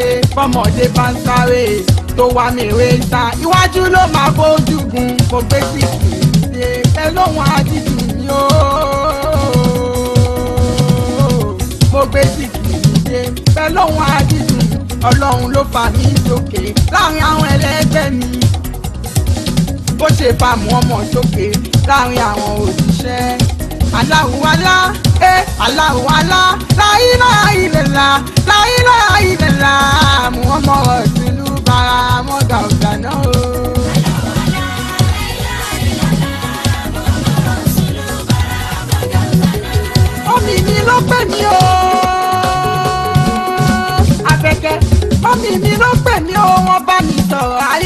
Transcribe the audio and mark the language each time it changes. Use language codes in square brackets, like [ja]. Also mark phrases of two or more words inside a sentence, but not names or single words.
[yo] Fọmọdé bá ń sáré tó wá mèrè ta, iwájú ló máa bójú gun, kò gbé sí kìí ẹ lóhun àdìdùn ni ó. Mo gbé sí kìí ẹ lóhun àdìdùn, Ọlọ́run ló fà mí sókè láàrin àwọn ẹlẹgbẹ́ mi. Bó ṣe fa mú ọmọ sókè láàrin àwọn òṣìṣẹ́. [ar] الله علا، الله علا، لا إله إلا الله، لا إله إلا الله، محمد رسول الله [yo] mọ́gà ọ̀dàná o. Mọ́mì mi ló pè mí o. Abẹ́kẹ́, mọ́mì mi ló pè mí o, wọ́n bá mi sọ̀rọ̀ ayé.